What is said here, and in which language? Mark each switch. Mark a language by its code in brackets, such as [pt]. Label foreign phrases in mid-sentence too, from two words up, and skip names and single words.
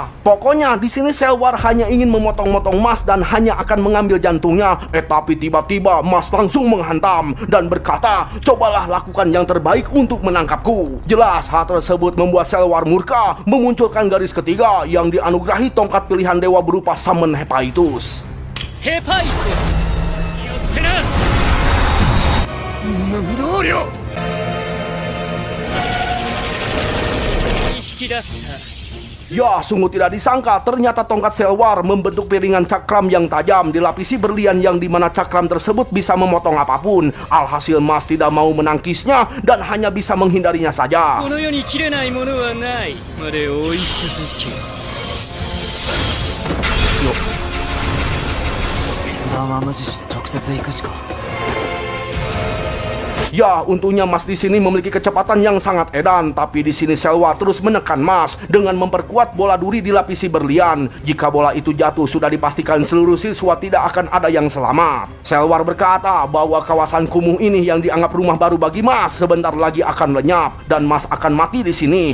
[id] Pokoknya di sini Selwar hanya ingin memotong-motong Mas dan hanya akan mengambil jantungnya. Tapi tiba-tiba Mas langsung menghantam dan berkata, "Cobalah lakukan yang terbaik untuk menangkapku." Jelas hal tersebut membuat Selwar murka, memunculkan garis ketiga yang dianugerahi tongkat pilihan dewa berupa Summon Hephaestus. [ja] ヘパイトやってな。なんだありゃ。引き出した。 [id] Ya, sungguh tidak disangka ternyata tongkat Selwar membentuk piringan cakram yang tajam dilapisi berlian yang dimana cakram tersebut bisa memotong apapun. Alhasil Mas tidak mau menangkisnya dan hanya bisa menghindarinya saja. [ja] この世に切れないものはないまで追い続け。まあ無視して直接行くしか。 [id] Ya, untungnya Mas di sini memiliki kecepatan yang sangat edan, tapi di sini Selwar terus menekan Mas dengan memperkuat bola duri dilapisi berlian. Jika bola itu jatuh, sudah dipastikan seluruh siswa tidak akan ada yang selamat. Selwar berkata bahwa kawasan kumuh ini yang dianggap rumah baru bagi Mas sebentar lagi akan lenyap dan Mas akan mati di sini.